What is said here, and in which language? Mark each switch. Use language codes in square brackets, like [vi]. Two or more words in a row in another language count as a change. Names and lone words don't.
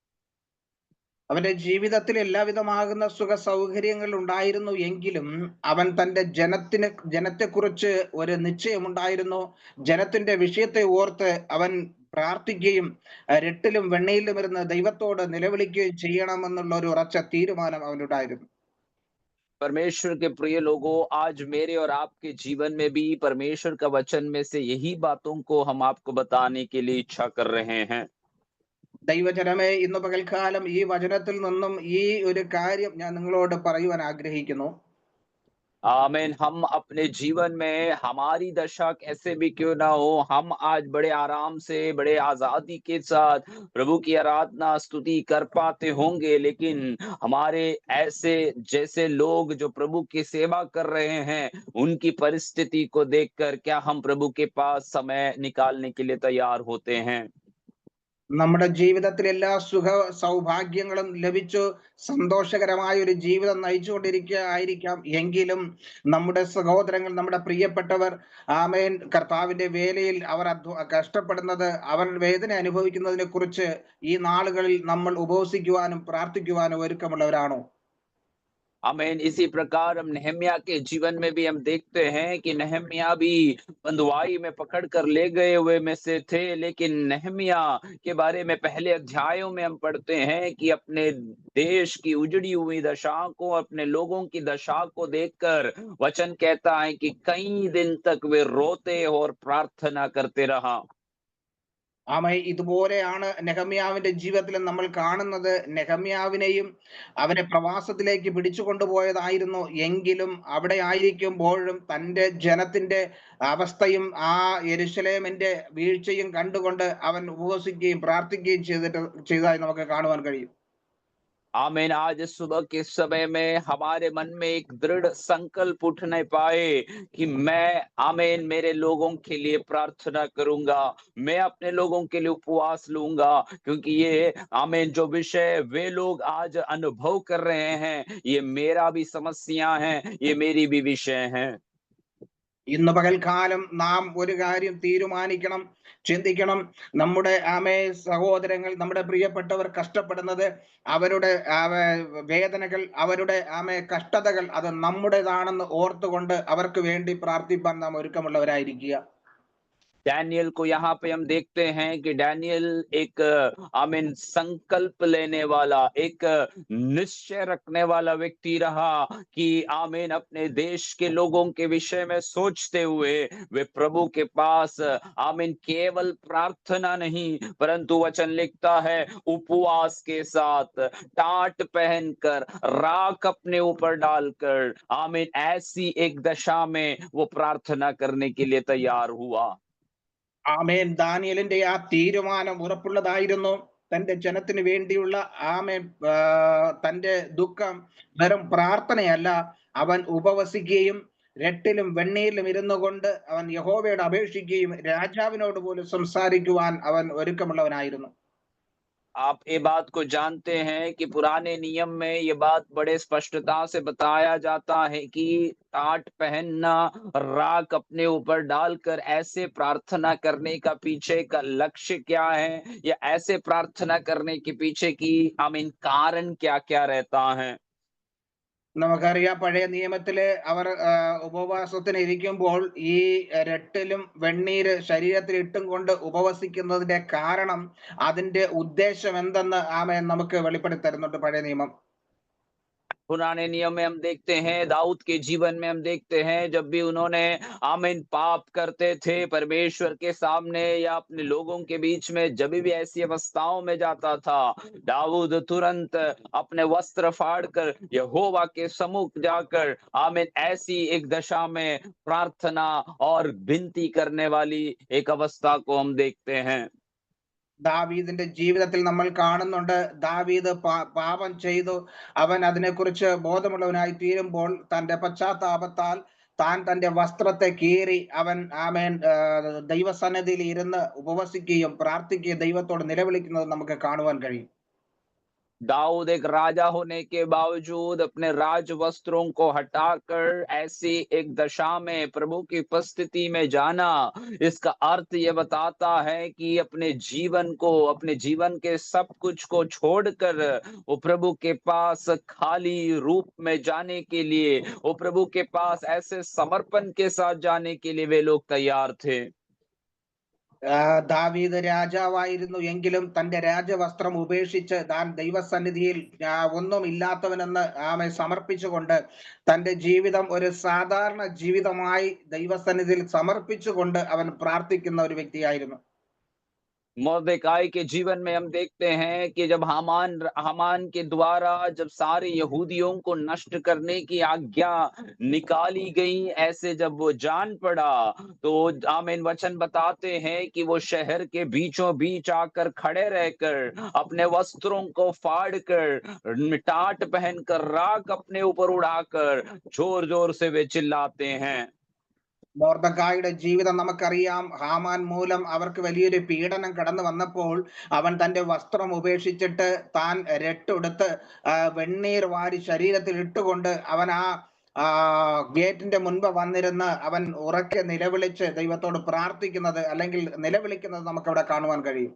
[ml] അവന്റെ ജീവിതത്തിൽ എല്ലാവിധമാകുന്ന സുഖ സൗകര്യങ്ങൾ ഉണ്ടായിരുന്നു എങ്കിലും അവൻ തന്റെ ജനത്തെക്കുറിച്ച് ഒരു നിശ്ചയമുണ്ടായിരുന്നു. ജനത്തിന്റെ വിഷയത്തെ ഓർത്ത് അവൻ പ്രാർത്ഥിക്കുകയും രട്ടിലും വെണ്ണയിലും ഇരുന്ന് ദൈവത്തോട് നിലവിളിക്കുകയും ചെയ്യണമെന്നുള്ള ഒരു ഉറച്ച തീരുമാനം അവനുണ്ടായിരുന്നു. [hi] परमेश्वर के प्रिय लोगों, आज मेरे और आपके जीवन में भी परमेश्वर का वचन में से यही बातों को हम आपको बताने के लिए इच्छा कर रहे हैं। [ml] ദൈവജനമേ, ഇന്ന് പകൽക്കാലം ഈ വചനത്തിൽ നിന്നും ഈ ഒരു കാര്യം ഞാൻ നിങ്ങളോട് പറയുവാൻ ആഗ്രഹിക്കുന്നു. [hi] आमीन। हम अपने जीवन में हमारी दशा कैसे भी क्यों ना हो, हम आज बड़े आराम से, बड़े आज़ादी के साथ प्रभु की आराधना, स्तुति कर पाते होंगे, लेकिन हमारे ऐसे जैसे लोग जो प्रभु की सेवा कर रहे हैं, उनकी परिस्थिति को देखकर क्या हम प्रभु के पास समय निकालने के लिए तैयार होते हैं? [ml] നമ്മുടെ ജീവിതത്തിൽ എല്ലാ സുഖ സൗഭാഗ്യങ്ങളും ലഭിച്ചു സന്തോഷകരമായ ഒരു ജീവിതം ആയിരിക്കാം എങ്കിലും നമ്മുടെ സഹോദരങ്ങൾ, നമ്മുടെ പ്രിയപ്പെട്ടവർ ആമേൻ കർത്താവിന്റെ വേലയിൽ അവർ കഷ്ടപ്പെടുന്നത്, അവർ വേദന അനുഭവിക്കുന്നതിനെ കുറിച്ച് ഈ നാളുകളിൽ നമ്മൾ ഉപവസിക്കുവാനും പ്രാർത്ഥിക്കുവാനും ഒരുക്കമുള്ളവരാണോ? [hi] आमीन। इसी प्रकार हम नहम्याह के जीवन में भी हम देखते हैं कि नहम्याह भी बंधुआई में पकड़ कर ले गए हुए में से थे, लेकिन नहम्याह के बारे में पहले अध्यायों में हम पढ़ते हैं कि अपने देश की उजड़ी हुई दशा को, अपने लोगों की दशा को देखकर वचन कहता है कि कई दिन तक वे रोते और प्रार्थना करते रहा। [ml] ഇതുപോലെയാണ് നെഹമ്യാവിന്റെ ജീവിതത്തിൽ നമ്മൾ കാണുന്നത്. നെഹമ്യാവിനെയും അവനെ പ്രവാസത്തിലേക്ക് പിടിച്ചു കൊണ്ടുപോയതായിരുന്നു. എങ്കിലും അവിടെ ആയിരിക്കുമ്പോഴും തന്റെ ജനത്തിന്റെ അവസ്ഥയും ആ യെരൂശലേമിന്റെ വീഴ്ചയും കണ്ടുകൊണ്ട് അവൻ ഉപവസിക്കുകയും പ്രാർത്ഥിക്കുകയും ചെയ്തതായി നമുക്ക് കാണുവാൻ കഴിയും. [hi] आमीन। आज सुबह के समय में हमारे मन में एक दृढ़ संकल्प उठने पाए कि मैं आमीन मेरे लोगों के लिए प्रार्थना करूंगा, मैं अपने लोगों के लिए उपवास लूंगा, क्योंकि ये आमीन जो विषय वे लोग आज अनुभव कर रहे हैं, ये मेरा भी समस्या है, ये मेरी भी विषय है। [ml] ഇന്ന് പകൽക്കാലം നാം ഒരു കാര്യം തീരുമാനിക്കണം, ചിന്തിക്കണം. നമ്മുടെ സഹോദരങ്ങൾ, നമ്മുടെ പ്രിയപ്പെട്ടവർ കഷ്ടപ്പെടുന്നത്, അവരുടെ വേദനകൾ, അവരുടെ കഷ്ടതകൾ അത് നമ്മുടേതാണെന്ന് ഓർത്തുകൊണ്ട് അവർക്ക് വേണ്ടി പ്രാർത്ഥിപ്പാൻ നാം ഒരുക്കമുള്ളവരായിരിക്കുക. [hi] डैनियल को यहाँ पे हम देखते हैं कि डैनियल एक आमीन संकल्प लेने वाला, एक निश्चय रखने वाला व्यक्ति रहा कि आमीन अपने देश के लोगों के विषय में सोचते हुए वे प्रभु के पास आमीन केवल प्रार्थना नहीं, परंतु वचन लिखता है उपवास के साथ टाट पहनकर राख अपने ऊपर डालकर आमीन ऐसी एक दशा में वो प्रार्थना करने के लिए तैयार हुआ। [ml] ദാനിയേലിന്റെ ആ തീരുമാനം ഉറപ്പുള്ളതായിരുന്നു. തന്റെ ജനത്തിന് വേണ്ടിയുള്ള തന്റെ ദുഃഖം വെറും പ്രാർത്ഥനയല്ല, അവൻ ഉപവസിക്കുകയും രട്ടിലും വെണ്ണീരിലും ഇരുന്നു കൊണ്ട് അവൻ യഹോവയോട് അപേക്ഷിക്കുകയും രാജാവിനോട് പോലും സംസാരിക്കുവാൻ അവൻ ഒരുക്കമുള്ളവനായിരുന്നു. [hi] आप ये बात को जानते हैं कि पुराने नियम में ये बात बड़े स्पष्टता से बताया जाता है कि टाट पहनना, राख अपने ऊपर डालकर ऐसे प्रार्थना करने का पीछे का लक्ष्य क्या है, या ऐसे प्रार्थना करने के पीछे की आमीन कारण क्या-क्या रहता है। [ml] നമുക്കറിയാം, പഴയ നിയമത്തില് അവർ ഉപവാസത്തിന് ഇരിക്കുമ്പോൾ ഈ രട്ടിലും വെണ്ണീര് ശരീരത്തിൽ ഇട്ടും കൊണ്ട് ഉപവസിക്കുന്നതിന്റെ കാരണം, അതിന്റെ ഉദ്ദേശം എന്തെന്ന് നമുക്ക് വെളിപ്പെടുത്തി തരുന്നുണ്ട് പഴയ നിയമം. [hi] पुराने नियम में हम देखते हैं, दाऊद के जीवन में हम देखते हैं, जब भी उन्होंने आमीन पाप करते थे परमेश्वर के सामने या अपने लोगों के बीच में, जब भी ऐसी अवस्थाओं में जाता था, दाऊद तुरंत अपने वस्त्र फाड़कर यहोवा के सम्मुख जाकर आमीन ऐसी एक दशा में प्रार्थना और विनती करने वाली एक अवस्था को हम देखते हैं। [ml] ദാവീദിന്റെ ജീവിതത്തിൽ നമ്മൾ കാണുന്നുണ്ട്, ദാവീദ് പാപം ചെയ്തു, അവൻ അതിനെക്കുറിച്ച് ബോധമുള്ളവനായി തീരുമ്പോൾ തന്റെ പശ്ചാത്താപത്താൽ താൻ തന്റെ വസ്ത്രത്തെ കീറി അവൻ ദൈവസന്നിധിയിൽ ഇരുന്ന് ഉപവസിക്കുകയും പ്രാർത്ഥിക്കുകയും ദൈവത്തോട് നിലവിളിക്കുന്നത് നമുക്ക് കാണുവാൻ കഴിയും. [hi] दाऊद एक राजा होने के बावजूद अपने राज वस्त्रों को हटाकर ऐसी एक दशा में प्रभु की उपस्थिति में जाना, इसका अर्थ ये बताता है कि अपने जीवन को, अपने जीवन के सब कुछ को छोड़कर वो प्रभु के पास खाली रूप में जाने के लिए, वो प्रभु के पास ऐसे समर्पण के साथ जाने के लिए वे लोग तैयार थे। [ml] ദാവീദ് രാജാവായിരുന്നു എങ്കിലും തന്റെ രാജവസ്ത്രം ഉപേക്ഷിച്ച് താൻ ദൈവസന്നിധിയിൽ ഒന്നും ഇല്ലാത്തവനെന്ന് സമർപ്പിച്ചുകൊണ്ട് തന്റെ ജീവിതം ഒരു സാധാരണ ജീവിതമായി ദൈവസന്നിധിയിൽ സമർപ്പിച്ചുകൊണ്ട് അവൻ പ്രാർത്ഥിക്കുന്ന ഒരു വ്യക്തിയായിരുന്നു. [hi] मोर्देकाई के जीवन में हम देखते हैं कि जब हामान के द्वारा जब सारे यहूदियों को नष्ट करने की आज्ञा निकाली गई, ऐसे जब वो जान पड़ा, तो आमीन वचन बताते हैं कि वो शहर के बीचों बीच आकर खड़े रहकर अपने वस्त्रों को फाड़ कर, टाट पहनकर, राख अपने ऊपर उड़ाकर जोर जोर से वे चिल्लाते हैं। [ml] മൊർദെഖായിയുടെ ജീവിതം നമുക്കറിയാം. ഹാമാൻ മൂലം അവർക്ക് വലിയൊരു പീഡനം കടന്നു വന്നപ്പോൾ അവൻ തന്റെ വസ്ത്രം ഉപേക്ഷിച്ചിട്ട് താൻ രട്ടുടുത്ത് വെണ്ണീർ വാരി ശരീരത്തിൽ ഇട്ടുകൊണ്ട് അവൻ ഗേറ്റിന്റെ മുൻപ് വന്നിരുന്ന് അവൻ ഉറക്കെ നിലവിളിച്ച് ദൈവത്തോട് പ്രാർത്ഥിക്കുന്നത് അല്ലെങ്കിൽ നിലവിളിക്കുന്നത് നമുക്കവിടെ കാണുവാൻ കഴിയും.